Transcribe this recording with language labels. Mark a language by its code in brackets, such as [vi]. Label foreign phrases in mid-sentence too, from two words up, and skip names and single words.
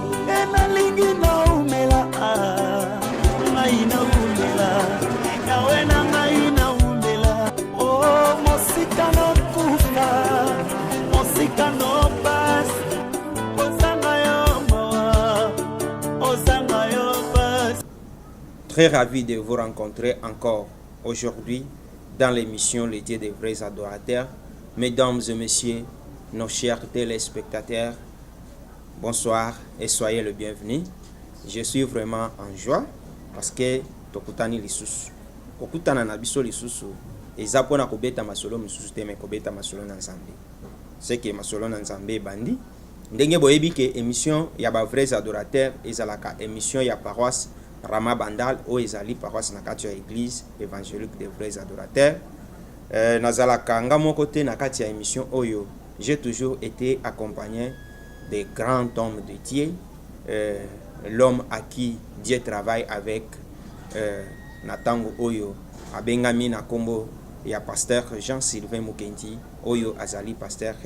[ln] E nalingi na umela, ah, mai na umela. Yawe na mai na umela. Oh, mosika na kufa, mosika no pass. Ozanga yo mawa, ozanga yo pass. [fr] Très ravi de vous rencontrer encore aujourd'hui dans l'émission Les Dieux des vrais adorateurs. Mesdames et messieurs, nos chers téléspectateurs, bonsoir et soyez le bienvenu. Je suis vraiment en joie parce que [ln] tokutani lisusu. Kokutana na biso lisusu, eza mpona kobeta masolo misusu te, mais kobeta masolo na Nzambe. [fr] C'est que [ln] masolo na Nzambe ebandi. Ndenge boyebi ke émission ya ba [fr] vrais adorateurs [ln] ezalaka émission ya paroisse Rama Bandal oyo ezali paroisse na kati ya [fr] église évangélique des vrais adorateurs. [ln] Euh, nazalaka nga moko te na kati ya émission oyo. [fr] J'ai toujours été accompagné des grands hommes de Dieu. Euh, l'homme à qui Dieu travaille avec, euh, [ln] na tango oyo abengami na kombo ya pasteur Jean-Sylvain Mukendi oyo azali pasteur